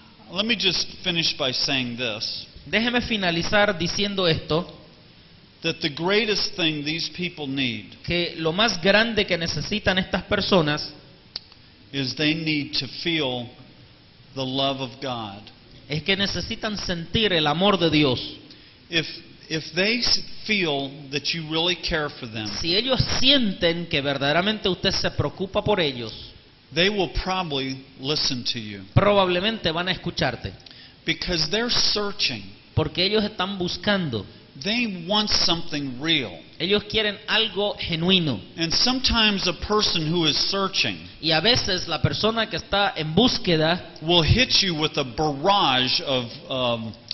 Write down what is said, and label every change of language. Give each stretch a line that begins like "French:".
English: Let me just finish by saying this,
Spanish: Déjeme finalizar diciendo esto,
English: that the greatest thing these people need
Spanish: que lo más grande que necesitan estas personas
English: is they need to feel the love of God.
Spanish: es que necesitan sentir el amor de Dios.
English: If they feel that you really care for them,
Spanish: Si ellos sienten que verdaderamente usted se preocupa por ellos,
English: they will probably listen to you
Spanish: probablemente van a escucharte,
English: because they're searching.
Spanish: porque ellos están buscando,
English: They want something real.
Spanish: ellos quieren algo genuino.
English: And sometimes a person who is searching
Spanish: Y a veces la persona que está en búsqueda
English: will hit you with a barrage of